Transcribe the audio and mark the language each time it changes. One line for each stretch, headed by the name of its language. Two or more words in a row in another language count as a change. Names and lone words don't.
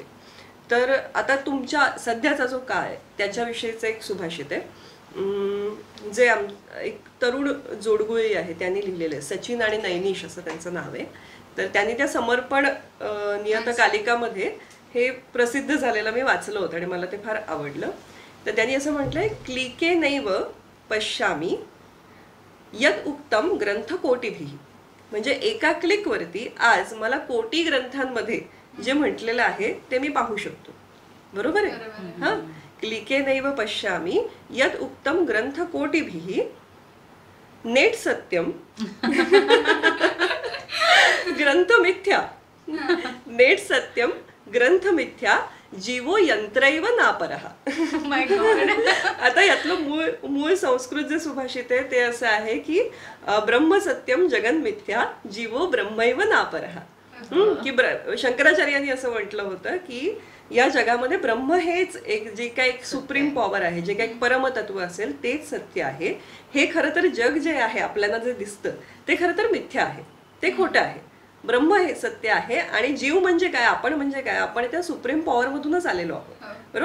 Marathi: तर आता तुमच्या सध्याचा जो काळ आहे त्याच्याविषयीचं एक सुभाषित आहे, जे एक तरुण जोडगुळी आहे त्यांनी लिहिलेलं आहे. सचिन आणि नैनिश असं त्यांचं नाव आहे. तर त्यांनी त्या समर्पण नियतकालिकामध्ये हे प्रसिद्ध झालेलं मी वाचलं होतं आणि मला ते फार आवडलं. तर त्यांनी असं म्हटलंय,
Sanskrit: क्लिके नैव पश्यामी यद उक्तम ग्रंथ कोटीभिः.
Marathi: म्हणजे एका क्लिकवरती आज मला कोटी ग्रंथांमध्ये जे म्हटलेलं आहे ते मी पाहू शकतो, बरोबर आहे. हा,
Sanskrit: क्लिके नैव पश्यामी यद उक्तम ग्रंथ कोटीभिः नेट सत्यम ग्रंथ मिथ्या. नेट सत्यम ग्रंथ मिथ्या जीवो यंत्रैव नापरः.
Marathi: आता यातलं मूळ संस्कृत जे सुभाषित आहे ते असं आहे की
Sanskrit: ब्रह्म सत्यम जगन मिथ्या जीवो ब्रह्मैव नापरः.
Marathi: की शंकराचार्यांनी असं म्हटलं होतं की या जगामध्ये ब्रह्म हेच एक जे काही
English: supreme power
Marathi: आहे, जे काही परमतत्व असेल तेच सत्य आहे. हे खरं तर जग जे आहे आपल्याला जे दिसतं ते खरं तर मिथ्या आहे, ते खोटं आहे. ब्रह्म हे सत्य आहे आणि जीव म्हणजे काय, आपण म्हणजे काय, आपण त्या
English: supreme power
Marathi: मधूनच आलेलो आहोत, बरोबर.